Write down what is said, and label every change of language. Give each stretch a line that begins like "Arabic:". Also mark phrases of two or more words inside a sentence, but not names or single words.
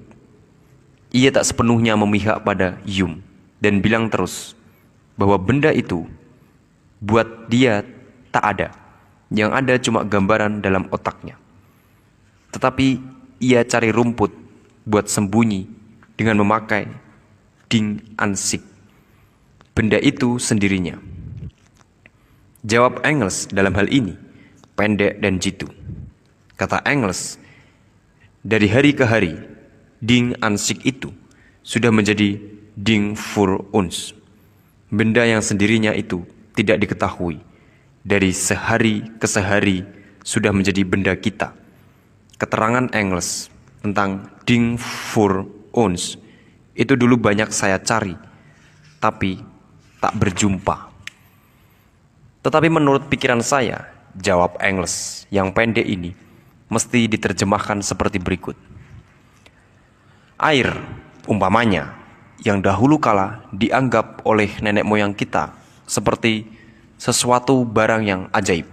Indonesian: Ia tak sepenuhnya memihak pada Hume dan bilang terus bahwa benda itu buat dia tak ada. Yang ada cuma gambaran dalam otaknya. Tetapi ia cari rumput buat sembunyi dengan memakai
German: ding an sich,
Indonesian: benda itu sendirinya. Jawab Engels dalam hal ini pendek dan jitu. Kata Engels, dari hari ke hari
German: ding an sich
Indonesian: itu sudah menjadi
German: ding für uns.
Indonesian: Benda yang sendirinya itu tidak diketahui. Dari sehari ke sehari sudah menjadi benda kita. Keterangan Engels tentang
German: ding für uns
Indonesian: itu dulu banyak saya cari, tapi tak berjumpa. Tetapi menurut pikiran saya, jawab Engels yang pendek ini mesti diterjemahkan seperti berikut. Air, umpamanya, yang dahulu kala dianggap oleh nenek moyang kita seperti sesuatu barang yang ajaib.